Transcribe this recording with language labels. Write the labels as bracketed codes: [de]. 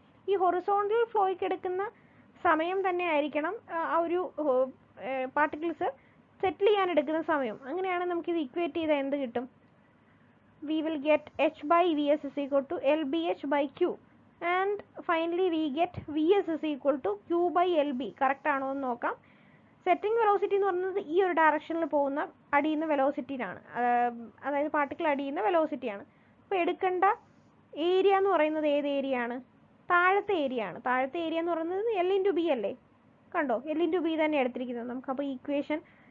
[ml] ഈ ഹൊറിസോണ്ടൽ ഫ്ലോയ്ക്ക് എടുക്കുന്ന സമയം തന്നെ ആയിരിക്കണം ആ ഒരു പാർട്ടിക്കിൾസ് സെറ്റിൽ ചെയ്യാൻ എടുക്കുന്ന സമയം. അങ്ങനെയാണ് നമുക്കിത് ഇക്വേറ്റ് ചെയ്താൽ എന്ത് കിട്ടും? [en] we will get h by vs is equal to lbh by q, and finally we get vs is equal to q by lb. [ml] Correct ആണോ എന്ന് നോക്കാം. സെറ്റിംഗ് വെലോസിറ്റി എന്ന് പറയുന്നത് ഈ ഒരു ഡയറക്ഷനിൽ പോകുന്ന അടിയുന്ന വെലോസിറ്റിയാണ്, അതായത് പാർട്ടിക്കിൾ അടിയുന്ന വെലോസിറ്റിയാണ്. അപ്പോൾ എടുക്കേണ്ട ഏരിയ എന്ന് പറയുന്നത് ഏത് ഏരിയ ആണ്? താഴത്തെ ഏരിയ ആണ്. താഴത്തെ ഏരിയ എന്ന് പറയുന്നത് എൽ ഇൻറ്റു ബി അല്ലേ? കണ്ടോ, എൽ ഇൻറ്റു ബി തന്നെ എടുത്തിരിക്കുന്നത് നമുക്ക്. അപ്പോൾ ഇക്വേഷൻ